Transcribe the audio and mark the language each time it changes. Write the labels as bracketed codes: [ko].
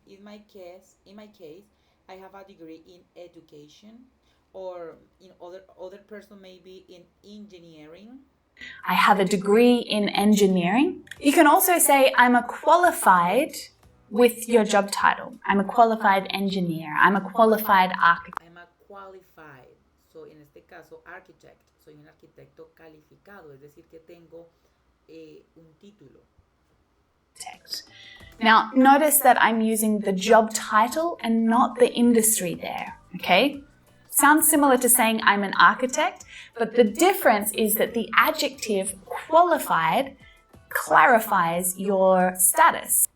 [en] In my case, I have a degree in education, or in other person maybe in engineering. I have a degree in engineering. You can also say I'm a qualified with your job title. I'm a qualified engineer. I'm a qualified architect. I'm a qualified. So [es] en este caso, [en] architect. [es] Soy un arquitecto calificado, es decir que tengo un título. [en] Now, notice that I'm using the job title and not the industry there, okay? Sounds similar to saying I'm an architect, but the difference is that the adjective qualified clarifies your status.